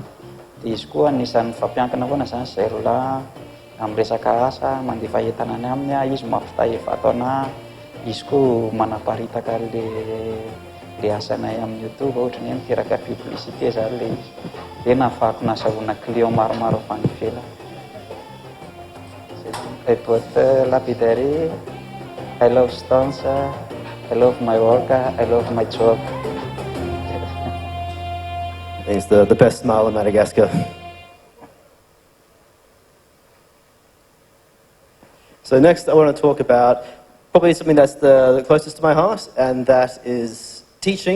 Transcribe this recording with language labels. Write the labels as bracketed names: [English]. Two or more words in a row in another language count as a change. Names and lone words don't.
[Malagasy] Dia izy koa anisan'ny fampiankina foana zany zay rola amin'ny resaka asa, mandefa entana any aminy izy mampitahy vato ana, izy koa manaparitaka le asanay amin'ny YouTube, ohatran'ny hoe miteraka publicité zany le izy. Dia nahafahako nahazoana client maromaro avy any ivelany. [English] I bought lapidary, I love stones, I love my work, I love my job. He's the best smile in Madagascar. So next I want to talk about probably something that's the closest to my heart, and that is teaching.